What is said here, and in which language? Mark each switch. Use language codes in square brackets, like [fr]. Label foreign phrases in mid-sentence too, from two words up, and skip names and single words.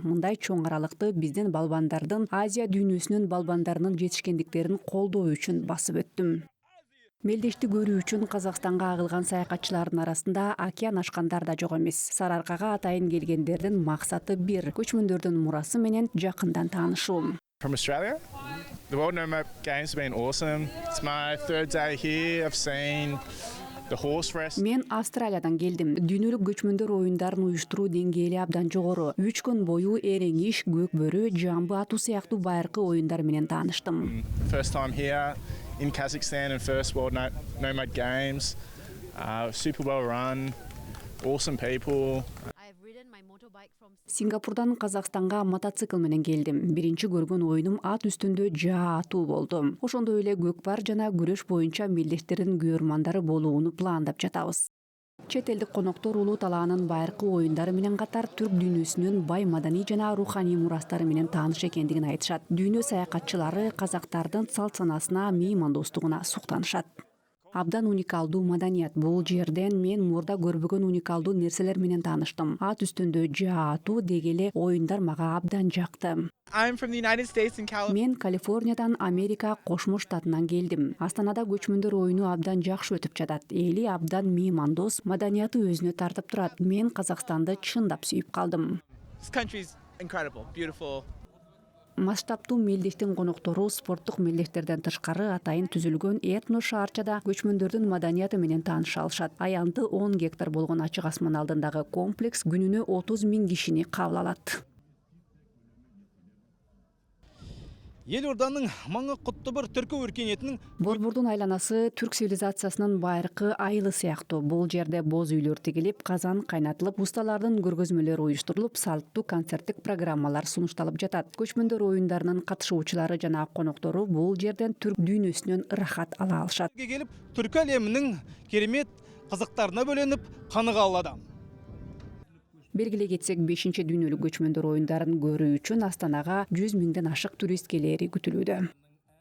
[ky] Мындай чоң аралыкты биздин балбандардын, Азия дүйнөсүнүн балбандарынын жетишкендиктерин колдоо үчүн басып өттүм. Мелдешти көрүү үчүн Казакстанга агылган саякатчылардын арасында океан ашкандар да жок эмес. Сарыаркага атайын келгендердин максаты бир: көчмөндөрдүн мурасы менен жакындан таанышуу. [en] From Australia? The World Nomad Games have been awesome. It's my third day here. I've seen the horse race. [ky] Мен Австралиядан келдим. Дүйнөлүк көчмөндөр оюндарын уюштуруу деңгээли абдан жогору. 3 күн бою эреңиш, көкбөрү, жамбы атуу сыяктуу байыркы оюндар менен тааныштым. [en] First time here in Kazakhstan and first World Nomad Games. Super well run, awesome people. [ky] Сингапурдан Казакстанга мотоцикл менен келдим. Биринчи көргөн оюнум ат үстүндө жаа атуу болду. Ошондой эле көкпар жана күрөш боюнча мелдештердин көрөрмандары болууну пландап жатабыз. Чет элдик коноктор улуу талаанын байыркы оюндары менен катар түрк дүйнөсүнүн бай маданий жана руханий мурастары менен тааныш экендигин айтышат. Дүйнө саякатчылары казактардын салт санасына, меймандостугуна суктанышат. Абдан уникалдуу маданият. Бул жерден мен мурда көрбөгөн уникалдуу нерселер менен тааныштым. Ат үстүндө жаа атуу деги эле оюндар мага абдан жакты. [en] I'm from the United States in California. [ky] Мен Калифорниядан, Америка Кошмо Штатынан келдим. Астанада көчмөндөр оюну абдан жакшы өтүп жатат. Эли абдан меймандос, маданияты өзүнө тартып турат. Мен Казакстанды чындап сүйүп калдым. [en] This country's incredible, beautiful. [ky] Масштабтуу мелдештин коноктору спорттук мелдештерден тышкары атайын түзүлгөн этно шаарчада көчмөндөрдүн маданияты менен тааныша алышат. Аянты 10 гектар болгон ачык асман алдындагы комплекс күнүнө 30 000 кишини кабыл алат. [kk] Елорданың маңы құтты бір түркі өркениетінің [ky] Борбордун айланасы түрк цивилизациясынын байыркы айылы сыяктуу. Бул жерде боз үйлөр тигилип, казан кайнатылып, усталардын көргөзмөлөрү уюштурулуп, салттуу концерттик программалар сунушталып жатат. Көчмөндөр оюндарынын катышуучулары жана коноктору бул жерден түрк дүйнөсүнөн ырахат ала алышат. [kk] келіп, түркі әлемінің керемет қызықтарына бөленіп, қаныға алады. [ky] Белгилей кетсек, 5-дүйнөлүк көчмөндөр оюндарын көрүү үчүн Астанага 100 000ден ашык турист келери күтүлүүдө.